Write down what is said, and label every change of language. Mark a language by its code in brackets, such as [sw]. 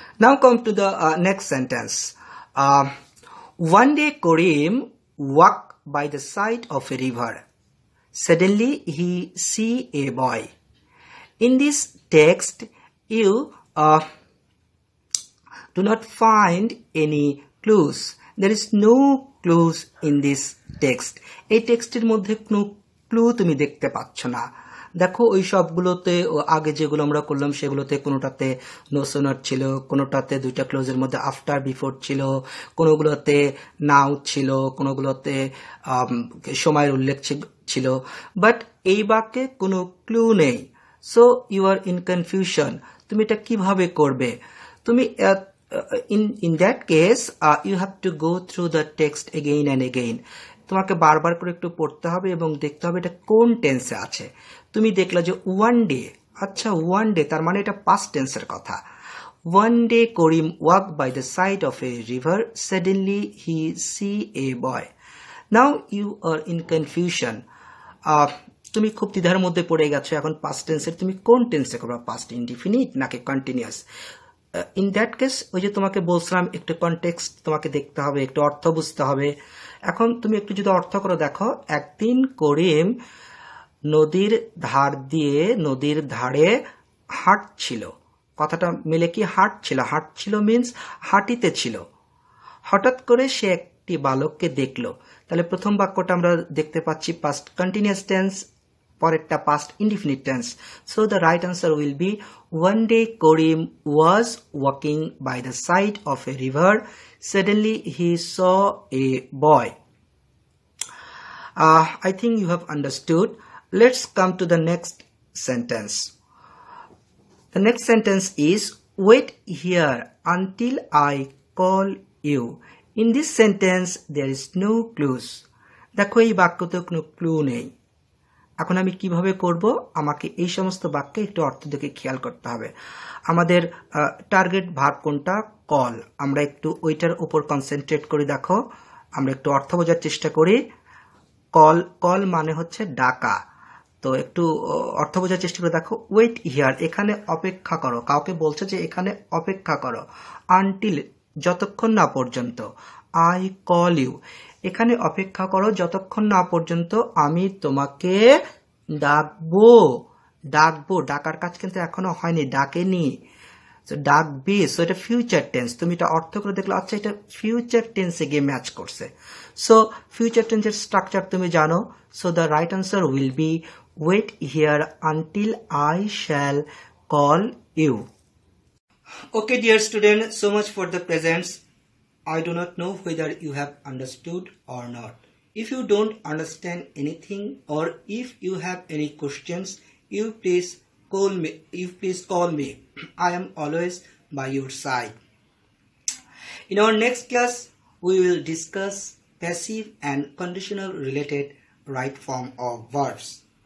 [en] Now come to the next sentence. One day Karim walked by the side of a river. Suddenly he see a boy. In this text, you do not find any clues. There is no clues in this text. [bn] এই টেক্সটের মধ্যে কোনো clue তুমি দেখতে পাচ্ছ না। দেখো ওই সবগুলোতে আগে যেগুলো আমরা করলাম সেগুলোতে কোনোটাতে নো সোনার ছিল, কোনোটাতে দুইটা ক্লোজের মধ্যে আফটার বিফোর ছিল, কোনোগুলোতে নাও ছিল, কোনোগুলোতে সময়ের উল্লেখ ছিল, বাট এই বাক্যে কোনো ক্লু নেই। [en] so you are in confusion, [bn] তুমি এটা কিভাবে করবে? তুমি [en] in that case you have to go through the text again and again. [bn] তোমাকে বারবার করে একটু পড়তে হবে এবং দেখতে হবে এটা কোন টেন্সে আছে। তুমি দেখলা যে ওয়ান ডে, আচ্ছা ওয়ান ডে তার মানে এটা পাস্ট টেন্সের কথা। [en] One day Karim walk by the side of a river, suddenly he see a boy. Now you are in confusion, [bn] তুমি খুব দ্বিধার মধ্যে পড়ে গেছো এখন পাস্ট টেন্সের তুমি কোন টেন্সে করবা, পাস্ট ইনডিফিনিট নাকি কন্টিনিউয়াস। [en] in that case [bn] ওই যে তোমাকে বলছিলাম একটু কনটেক্সট তোমাকে দেখতে হবে, একটু অর্থ বুঝতে হবে। এখন তুমি একটু যদি অর্থ করে দেখো, একদিন করিম নদীর ধার দিয়ে নদীর ধারে হাঁটছিল, কথাটা মিলে কি হাঁটছিল, হাঁটছিল মিন্স হাঁটিতে ছিল। হঠাৎ করে সে একটি বালককে দেখলো। তাহলে প্রথম বাক্যটা আমরা দেখতে পাচ্ছি পাস্ট কন্টিনিউয়াস টেন্স, পরেরটা past indefinite tense. [en] So the right answer will be one day Karim was walking by the side of a river. Suddenly he saw a boy. I think you have understood. Let's come to the next sentence. The next sentence is wait here until I call you. In this sentence there is no clues. [bn] দেখো এই বাক্যতে কোনো clue নেই। এখন আমি কিভাবে করব, আমাকে এই সমস্ত বাক্যে একটু অর্থ দেখে খেয়াল করতে হবে। আমাদের টার্গেট ভার্ব কোনটা, কল। আমরা একটু ওইটার উপর কনসেন্ট্রেট করি। দেখো আমরা একটু অর্থ বোঝার চেষ্টা করি। কল, কল মানে হচ্ছে ডাকা। তো একটু অর্থ বোঝার চেষ্টা করে দেখো। [en] wait here, [bn] এখানে অপেক্ষা করো, কাউকে বলছে যে এখানে অপেক্ষা করো। আনটিল, যতক্ষণ না পর্যন্ত। [en] I call you, [bn] এখানে অপেক্ষা করো যতক্ষণ না পর্যন্ত আমি তোমাকে ডাকবো। ডাকবো, ডাকার কাজ কিন্তু এখনো হয়নি, ডাকেনি, ডাকবি। সো এটা ফিউচার টেন্স। তুমি এটা অর্থ করে দেখলে আচ্ছা এটা ফিউচার টেন্সে গিয়ে ম্যাচ করছে। [en] so [bn] ফিউচার টেন্সের স্ট্রাকচার তুমি জানো। [en] So the right answer will be wait here until I shall call you. Okay, dear student, so much for the presents. I do not know whether you have understood or not. If you don't understand anything or if you have any questions, you please call me. I am always by your side. In our next class, we will discuss passive and conditional related right form of verbs.